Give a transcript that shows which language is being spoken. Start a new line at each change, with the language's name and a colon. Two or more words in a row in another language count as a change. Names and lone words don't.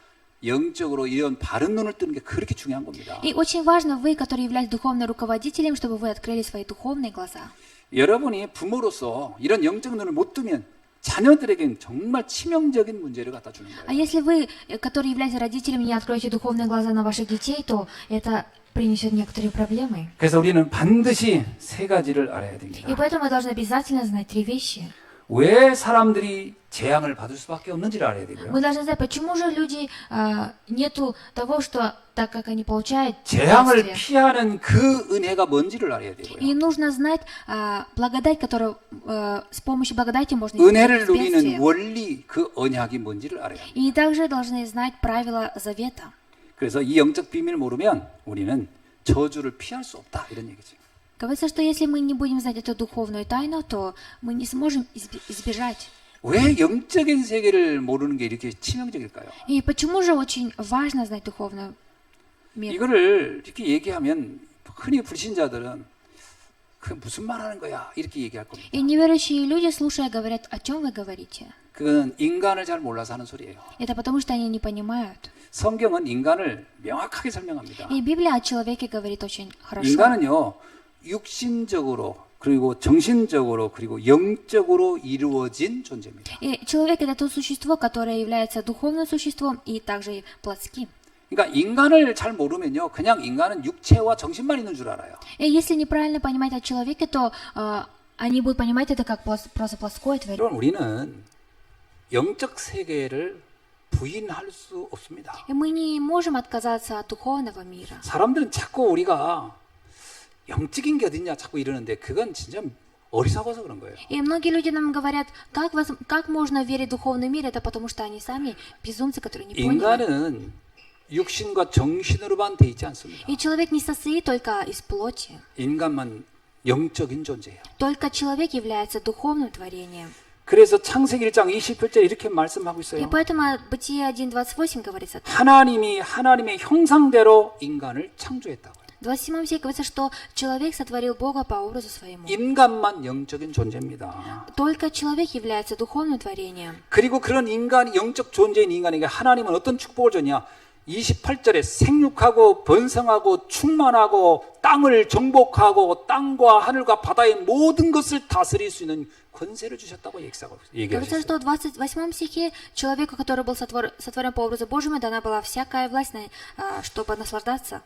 Korean: 영적으로 이런 바른 눈을 뜨는 게 그렇게 중요한 겁니다.
Russian: И очень важно, вы, которые являетесь духовным руководителем, чтобы вы открыли свои духовные глаза.
Korean: 여러분이 부모로서 이런 영적 눈을 못 뜨면 자녀들에겐 정말 치명적인 문제를 갖다 주는
Russian: А
Korean: 거예요.
Russian: если вы, которые являетесь родителями, не откроете духовные глаза на ваших детей, то это принесет некоторые проблемы.
Korean: 그래서 우리는 반드시 세 가지를 알아야 됩니다.
Russian: И поэтому мы должны обязательно знать 3 вещи.
Korean: 왜 사람들이 재앙을 받을 수밖에 없는지를 알아야 되고요.
Russian: Мы должны знать, почему же люди нету того, что так как они получают
Korean: 재앙을
Russian: бедствие.
Korean: 피하는 그 은혜가 뭔지를 알아야 되고요.
Russian: И нужно знать благодать, которую с помощью благодати можно
Korean: 은혜를
Russian: избежать
Korean: 누리는
Russian: бедствия.
Korean: 원리 그 언약이 뭔지를 알아야 합니다.
Russian: И также должны знать правила завета.
Korean: 그래서 이 영적 비밀을 모르면 우리는 저주를 피할 수 없다 이런 얘기죠.
Russian: Говорится, что если мы не будем знать эту духовную тайну, то мы не сможем избежать.
Korean: 왜 영적인 세계를 모르는 게 이렇게 치명적일까요?
Russian: И почему же очень важно знать духовный мир?
Korean: 이거를 이렇게 얘기하면 흔히 불신자들은 그 무슨 말 하는 거야 이렇게 얘기할 겁니다.
Russian: И неверующие люди, слушая, говорят, о чем вы говорите?
Korean: 그건 인간을 잘 몰라서 하는 소리예요.
Russian: Это потому, что они не понимают.
Korean: 성경은 인간을 명확하게 설명합니다.
Russian: И Библия о человеке говорит очень хорошо.
Korean: 인간은요 육신적으로 그리고 정신적으로 그리고 영적으로 이루어진 존재입니다.
Russian: И человек это то существо, которое является духовным существом и также и плотским.
Korean: 그러니까 인간을 잘 모르면요 그냥 인간은 육체와 정신만 있는 줄 알아요.
Russian: И если неправильно понимать о человеке, то они будут понимать это как просто плоское творение.
Korean: 그럼 우리는 영적 세계를 부인할 수 없습니다.
Russian: И мы не можем отказаться от духовного мира.
Korean: 사람들은 자꾸 우리가 영적인 게 어딨냐 자꾸 이러는데 그건 진짜 어리석어서 그런 거예요.
Russian: И многие люди нам говорят, как можно верить в духовный мир, это потому что они сами безумцы, которые не поняли.
Korean: 인간은 육신과 정신으로만 돼 있지 않습니다.
Russian: И человек не состоит только из плоти.
Korean: 인간만 영적인 존재예요.
Russian: Только человек является духовным творением.
Korean: 그래서 창세기 1장 28절 이렇게 말씀하고
Russian: И
Korean: 있어요.
Russian: поэтому Бытие 1.28 говорится так.
Korean: 하나님이 하나님의 형상대로 인간을 창조했다고요.
Russian: В 27 стихе говорится, что человек сотворил Бога по образу своему.
Korean: 인간만 영적인 존재입니다.
Russian: Только человек является духовным творением.
Korean: 그리고 그런 인간, 영적 존재인 인간에게 하나님은 어떤 축복을 줬냐? 28절에 생육하고 번성하고 충만하고 땅을 정복하고 땅과 하늘과 바다의 모든 것을 다스릴 수 있는 권세를 주셨다고
Russian: Говорится,
Korean: 얘기하셨어요.
Russian: что в 28 стихе человеку, который был сотворен по образу Божьему, дана была всякая власть, чтобы наслаждаться.